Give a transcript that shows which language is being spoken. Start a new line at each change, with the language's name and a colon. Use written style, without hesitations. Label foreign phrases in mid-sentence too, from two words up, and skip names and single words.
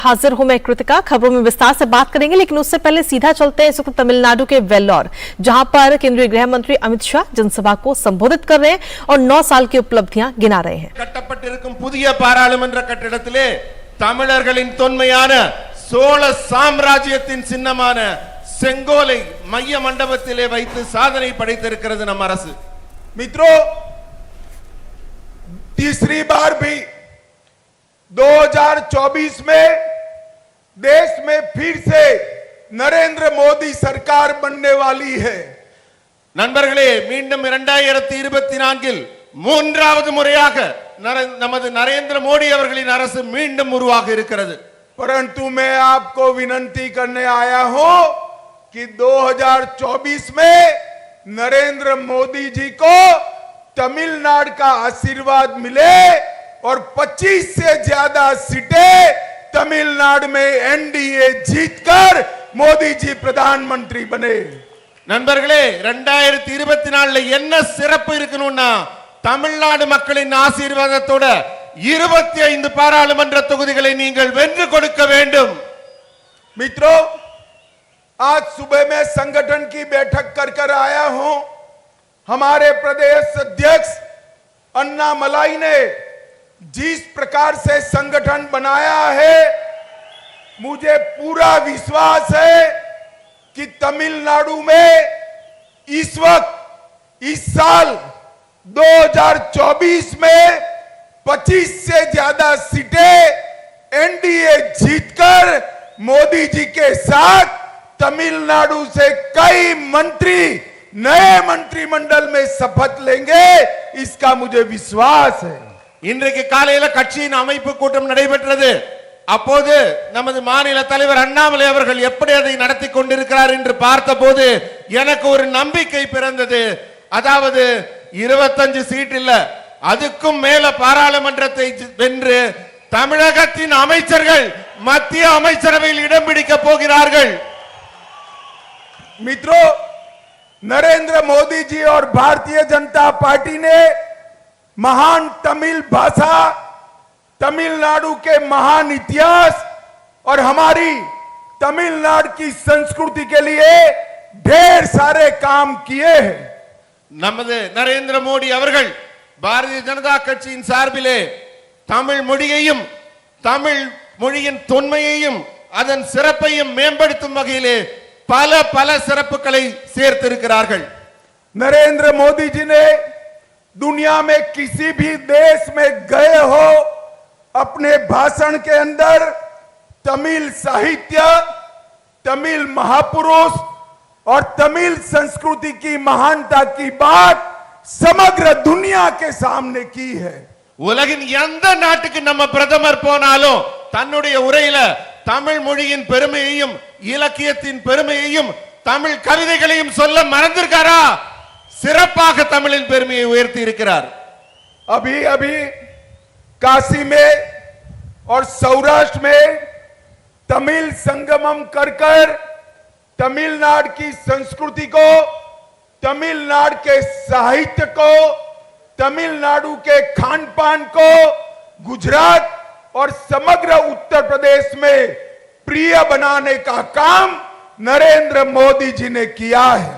Hindi: हाजिर हूं मैं कृतिका। खबरों में विस्तार से बात करेंगे, लेकिन उससे पहले सीधा चलते हैं इस वक्त तमिलनाडु के वेल्लोर, जहां पर केंद्रीय गृह मंत्री अमित शाह जनसभा को संबोधित कर रहे हैं और 9 साल की उपलब्धियां गिना रहे हैं।
Tamil: கட்டப்பட்டிருக்கும் புதிய பாராளுமன்ற கட்டிடத்திலே தமிழர்களின் தொன்மையான சோழ சாம்ராஜ்யத்தின் சின்னமான செங்கோலை மைய மண்டபத்திலே வைத்து சாதனை படைத்திருக்கிறது நம் அரசு।
Hindi: मित्रों, तीसरी बार भी 2024 में देश में फिर से नरेंद्र मोदी सरकार बनने वाली है।
Tamil: நண்பர்களே, மீண்டும் 2024 மூன்றாவது முறையாக நமது நரேந்திர மோடி அவர்களின் அரசு மீண்டும் உருவாக இருக்கிறது।
Hindi: परंतु मैं आपको विनती करने आया हूं कि 2024 में नरेंद्र मोदी जी को तमिलनाडु का आशीर्वाद मिले और 25 से ज्यादा सीटें तमिलनाडु में एनडीए जीतकर मोदी जी प्रधानमंत्री बने।
Tamil: நண்பர்களே, 2024 என்ன சிறப்பு இருக்கணும்னா தமிழ்நாடு மக்களின் ஆசீர்வாதத்தோட 25 பாராளுமன்ற தொகுதிகளை நீங்கள் வென்று கொடுக்க வேண்டும்।
Hindi: मित्रों, आज सुबह में संगठन की बैठक कर आया हूं। हमारे प्रदेश अध्यक्ष अन्नामलाई ने जिस प्रकार से संगठन बनाया है, मुझे पूरा विश्वास है कि तमिलनाडु में इस वक्त इस साल 2024 में 25 से ज्यादा सीटें एनडीए जीतकर मोदी जी के साथ तमिलनाडु से कई मंत्री नए मंत्रिमंडल में शपथ लेंगे, इसका मुझे विश्वास है।
Tamil: இன்றைக்கு காலையில கட்சியின் அமைப்பு கூட்டம் நடைபெற்றது। அப்போது நமது மாநில தலைவர் அண்ணாமலை அவர்கள் எப்படி அதை நடத்தி கொண்டிருக்கிறார் என்று பார்த்தபோது எனக்கு ஒரு நம்பிக்கை பிறந்தது। அதாவது 25 சீட் இல்ல, அதுக்கும் மேல பாராளுமன்றத்தை வென்று தமிழகத்தின் அமைச்சர்கள் மத்திய அமைச்சரவையில் இடம் பிடிக்க போகிறார்கள்।
Hindi: मित्रों, नरेंद्र मोदी जी और भारतीय जनता पार्टी ने महान तमिल भाषा, तमिलनाडु के महान इतिहास और हमारी तमिलनाडु की संस्कृति के लिए ढेर सारे काम किए हैं।
Tamil: நமது நரேந்திர மோடி அவர்கள் பாரதிய ஜனதா கட்சியின் சார்பிலே தமிழ் மொழியையும் தமிழ் மொழியின் தொன்மையையும் அதன் சிறப்பையும் மேம்படுத்தும் வகையிலே பல சிறப்புகளை சேர்த்திருக்கிறார்கள்।
Hindi: नरेंद्र मोदी जी ने दुनिया में किसी भी देश में गए हो, अपने भाषण के अंदर तमिल साहित्य, तमिल महापुरुष और तमिल संस्कृति की महानता की बात समग्र दुनिया के सामने की है।
Tamil: உலகின் எந்த நாட்டுக்கு நம்ம பிரதமர் போனாலும் தன்னுடைய உரையில தமிழ் மொழியின் பெருமையையும் இலக்கியத்தின் பெருமையையும் தமிழ் கவிதைகளையும் சொல்ல மறந்திருக்காரா? சிறப்பாக தமிழின் பெருமையை உயர்த்தி இருக்கிறார்।
Hindi: अभी काशी में और सौराष्ट्र में तमिल संगमम कर तमिलनाडु की संस्कृति को, तमिलनाडु के साहित्य को, तमिलनाडु के खान पान को गुजरात और समग्र उत्तर प्रदेश में प्रिय बनाने का काम नरेंद्र मोदी जी ने किया है।